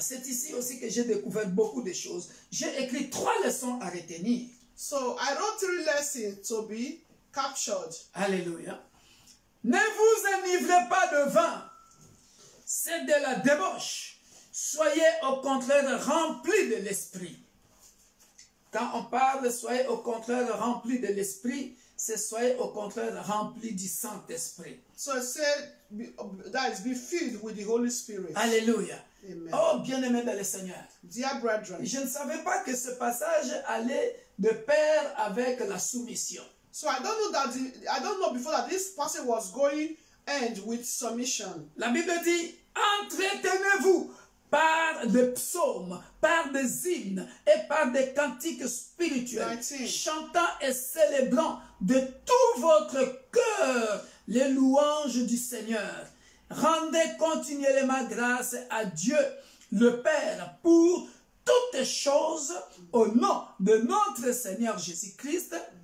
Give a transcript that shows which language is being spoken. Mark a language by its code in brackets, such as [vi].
[fr] C'est ici aussi que j'ai découvert beaucoup de choses. J'ai écrit 3 leçons à retenir. [en] So I wrote 3 lessons to be captured. [fr] Alléluia. Ne vous enivrez pas de vin. C'est de la débauche. Soyez au contraire remplis de l'esprit. Quand on parle soyez au contraire remplis de l'esprit, c'est soyez au contraire remplis du Saint-Esprit. [en] So it said that is be filled with the Holy Spirit. [fr] Alléluia. Amen. Oh, bien-aimé dans le Seigneur. [en] Dear brethren, [fr] Je ne savais pas que ce passage allait de pair avec la soumission. [en] so I don't know before that this passage was going end with submission. [fr] La Bible dit, entretenez-vous par des psaumes, par des hymnes et par des cantiques spirituels, 19. chantant et célébrant de tout votre cœur les louanges du Seigneur. Rendez continuellement grâce à Dieu, le Père, pour toutes choses au nom de notre Seigneur Jésus-Christ.